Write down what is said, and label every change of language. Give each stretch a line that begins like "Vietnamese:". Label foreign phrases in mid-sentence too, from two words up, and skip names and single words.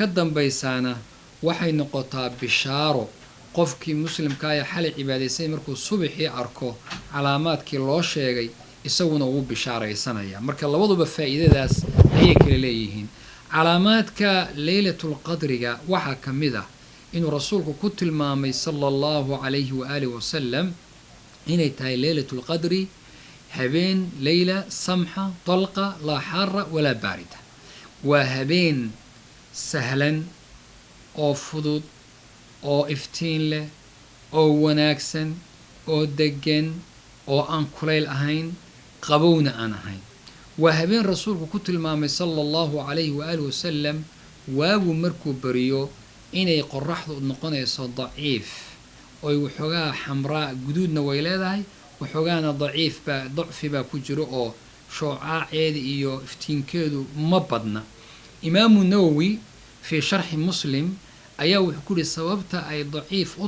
Somali: dambaysaana waxay noqotaa bishaaro qofkii muslimka ah xalay cibaadaysay markuu subaxii arko calaamaadkii loo sheegay isaguna uu bishaaraysanaya marka labaduba faa'iidadaas ayay kala leeyihiin calaamaadka laylatul qadriga waxa kamid ah inuu rasuulku ku tilmaamay
Arabic: صلى الله عليه وآله وسلم
Somali: inay tahay
Arabic: ليلة القدر
Somali: habeen
Arabic: ليلة سمحة طلقة لا حارة ولا باردة
Somali: waa habeen sahlan oo fudud oo iftiin leh oo wanaagsan oo degan oo aan kulayl ahayn qabowna aan ahayn waa habeen rasuulku ku tilmaamay
Arabic: صلى الله عليه وآله وسلم
Somali: waagu markuu bariyo inay qoraxdu noqonayso daciif oo waxoogaa xamraa guduudna way leedahay waxoogaana dacfi baa ku jiro oo shucaaceeda iyo iftiinkeedu ma badna
Arabic: الإمام النووي في شرح مسلم
Somali: ayaa wuxuu ku yidhi sababta ay daciif u